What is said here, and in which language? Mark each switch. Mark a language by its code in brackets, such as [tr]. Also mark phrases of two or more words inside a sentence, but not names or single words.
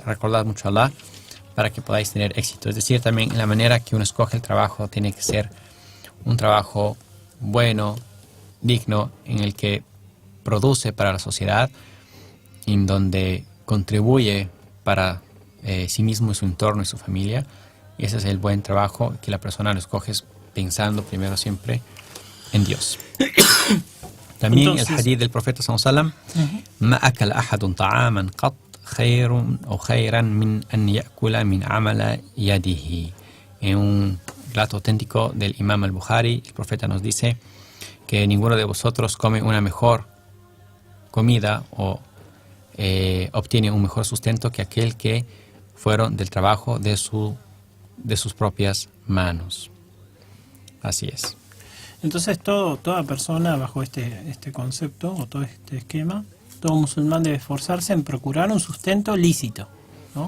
[es] Recordad mucho a Allah para que podáis tener éxito. Es decir, también en la manera que uno escoge el trabajo tiene que ser un trabajo bueno, digno, en el que produce para la sociedad, en donde contribuye para sí mismo y su entorno y su familia. Y ese es el buen trabajo, que la persona lo escoge pensando primero siempre en Dios. También entonces, el hadith del profeta [ar] صلى الله عليه وسلم: ما أكل أحد طعاما قط خير أو خيرا من أن يأكل من عمل يده. [es] En un relato auténtico del Imam al-Bukhari, el profeta nos dice que ninguno de vosotros come una mejor comida o obtiene un mejor sustento que aquel que fueron del trabajo de sus propias manos. Así es. Entonces toda persona bajo este concepto o todo este esquema, todo musulmán debe esforzarse en procurar un sustento lícito, ¿no?